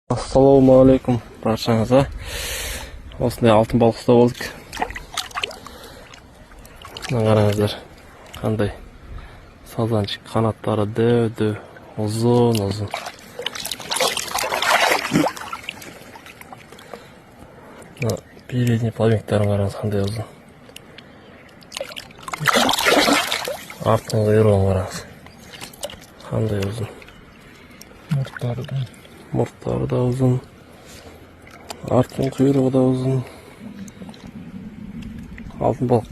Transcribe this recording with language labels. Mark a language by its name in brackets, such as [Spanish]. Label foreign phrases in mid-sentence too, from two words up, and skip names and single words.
[Uzbek] Assalomu alaykum barchangizga. Osmonda oltin baliqda bo'ldik. Mana qarangizlar. Qanday sazanchik qanotlari dev, uzun. [Russian] Передний плавниктарын [Kazakh] қараңыз қандай uzun. Артын құйрығын қараңыз. Қандай uzun. Мұрттары да uzun. Артын құйрығы да uzun. Алтын балық.